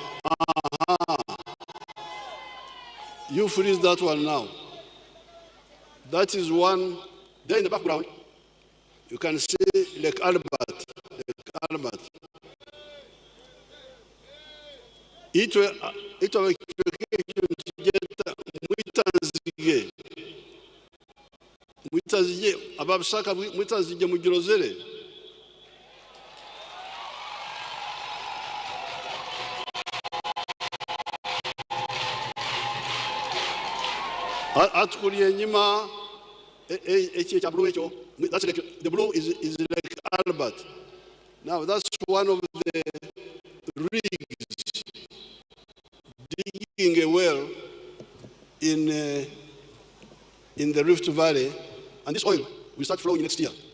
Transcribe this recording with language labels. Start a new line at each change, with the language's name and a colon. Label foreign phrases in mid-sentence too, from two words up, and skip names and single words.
English: You freeze that one now. That is one. There in the background, you can see Lake Albert.
Nyoro: itwe abakigeta mwitanzige ababishaka mwitanzige mugirozere atukuriye nyuma eki kya blue ekyo.
English: That's like, the blue is like Albert. Now that's one of the rigs digging a well in the Rift Valley, and this oil will start flowing next year.